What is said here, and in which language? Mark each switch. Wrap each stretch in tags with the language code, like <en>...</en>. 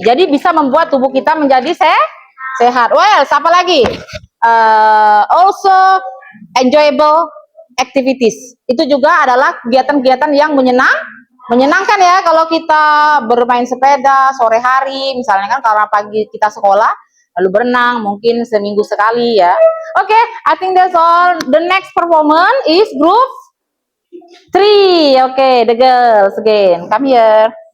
<id>Jadi bisa membuat tubuh kita menjadi sehat. Well, siapa lagi?</id> <en>Also enjoyable activities.</en> <id>Itu juga adalah kegiatan-kegiatan yang menyenangkan ya kalau kita bermain sepeda sore hari, misalnya kan karena pagi kita sekolah, lalu berenang mungkin seminggu sekali ya.</id> <en>Oke, I think that's all. The next performance is group 3. Okay, the girls again. Come here.</en>